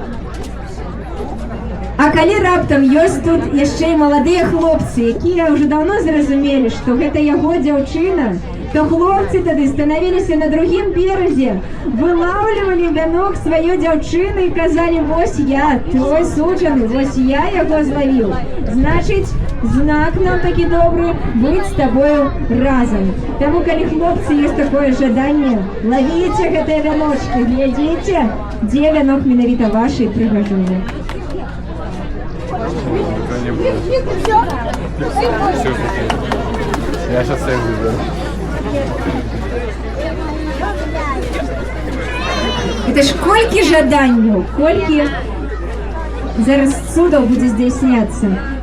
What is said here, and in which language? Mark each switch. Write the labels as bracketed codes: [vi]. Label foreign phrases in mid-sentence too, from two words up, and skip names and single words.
[be] А калі раптам ёсць тут яшчэ і маладыя хлопцы, якія ўжо даўно зразумелі, што гэта яго дзяўчына, то хлопцы тады станавіліся на другім беразе, вылаўлівалі вянок сваёй дзяўчыны і казалі: «Вось я, твой суджаны, вось я яго злавіў. Значыць, знак нам такі добры быць з табою разам». Таму, калі хлопцы ёсць такое жаданне, лавіце гэтыя вяночкі, глядзіце, дзе вянок менавіта вашай прыгажуні. [ru] Я сейчас всех выберу. Это ж [be] колькі жаданняў, колькі зараз цудаў будзе здзяйсняцца.